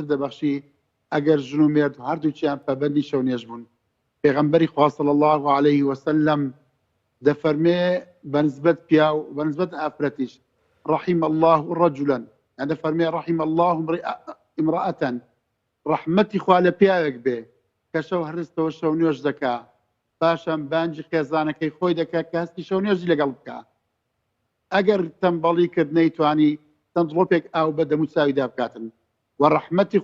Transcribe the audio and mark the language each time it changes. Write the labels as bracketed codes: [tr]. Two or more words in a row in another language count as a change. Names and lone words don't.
[ckb] دەبەخشی ئەگەر ژن و مێرد هەردووچیان پەبەندی شەو نوێژ بوون پێغەمبەری خوا [ar] صلی الله عليه وسلم [ckb] دەفەرمێ بەنسبەت پیا و بەنسبەت ئافرەتیش [ar] رحم الله رجلا [ckb] يعني دەفەرمێ [ar] رحم الله امرأة [ckb] ڕەحمەتی خوا لە پیاوێک بێ کە شەو هەرستەوە شەو نوێژ دەکا پاشان بانجی خێزانەکەی خۆی دەکات کە هەستی شەو نوێژی لەگەڵ بکە ئەگەر تەمبەڵی کرد نەیتوانی تەندڵۆپێک ئاو بە دەموچاویدا بکاتن و ڕەحمەتی